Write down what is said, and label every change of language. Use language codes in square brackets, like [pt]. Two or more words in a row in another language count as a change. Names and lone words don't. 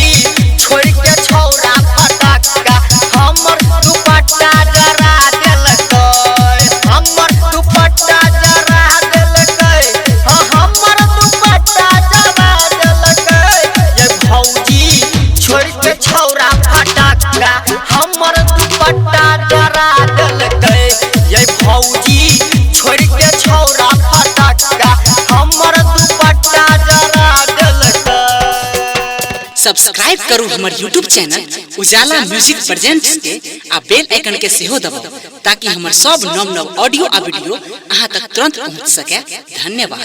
[mai] छोड़ के छौरा फटक्का हमर दुपट्टा जरा देलकै हमर दुपट्टा जरा देलकै हमर दुपट्टा जरा देलकै ये भौजी छोड़ के छौरा फटक्का हमर दुपट्टा जरा देलकै ये भौजी छोड़ के छौरा फटक्का हमर दुपट्टा जरा देलकै। सब्सक्राइब करू हमर [en] YouTube channel [mai] उजाला म्यूजिक प्रेजेंट्स के आ [en] bell icon [mai] के सेहो दबाउ ताकि हमर सब नव ऑडियो आ वीडियो अहाँ तक तुरंत पहुंच सके।